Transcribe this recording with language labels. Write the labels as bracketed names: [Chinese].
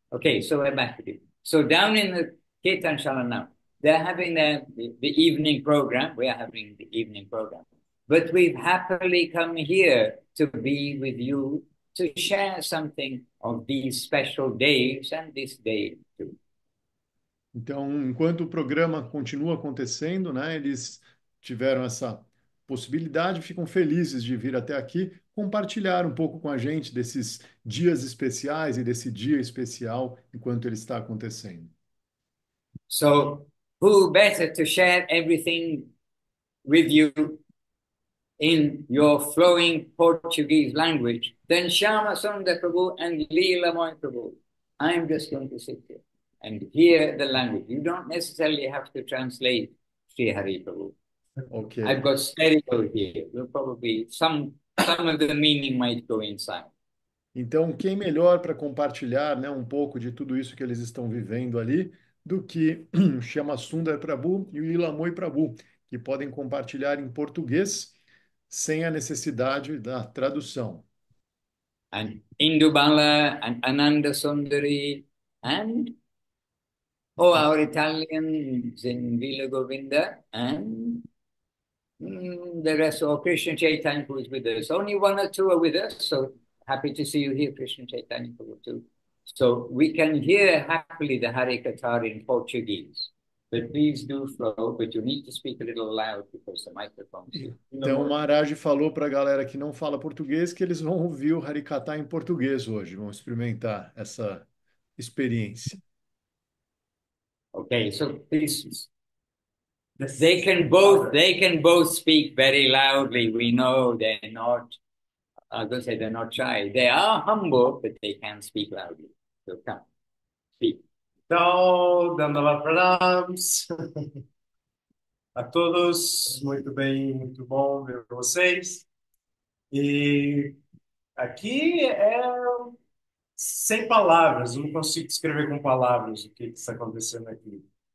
[English] Okay, so we're back again. So down in the Kirtan Shala now, they're having the evening program. We are having the evening program. But we've happily come here to be with you to share something of these special days and this day too. [Portuguese] Então, enquanto o programa continua acontecendo, né, eles tiveram essa possibilidade, ficam felizes de vir até aqui compartilhar um pouco com a gente desses dias especiais e desse dia especial enquanto ele está acontecendo. [English] So, who better to share everything with you in your flowing Portuguese language than Shyama Sundar Prabhu and Leela Moy Prabhu? I'm just going to sit here and hear the language. You don't necessarily have to translate Sri Hari Prabhu. Ok. I've got stereo here. Will probably some of the meaning might go inside. [Portuguese] Então, quem melhor para compartilhar, né, um pouco de tudo isso que eles estão vivendo ali do que Shama Sundar Prabhu e o Ilamoy Prabhu, que podem compartilhar em português sem a necessidade da tradução. [English] And Indubala and Ananda Sundari and our Italians in Villa Govinda and the rest of Krishna Chaitanya who is with us. Only one or two are with us, so happy to see you here, Krishna Chaitanya Prabhu too. So we can hear happily the Hare Katha in Portuguese. But please do flow, but you need to speak a little loud because the microphone's here. [Portuguese] Então, o Maharaj falou para a galera que não fala português que eles vão ouvir o Harikata em português hoje, vão experimentar essa experiência. [English] Okay, so please they can both speak very loudly. We know they're not, I was going to say they're not shy. They are humble, but they can speak loudly. So come, speak. [Portuguese] Então, Dandava Pranams a todos, muito bem, muito bom ver vocês. E aqui é sem palavras, eu não consigo descrever com palavras o que está acontecendo aqui.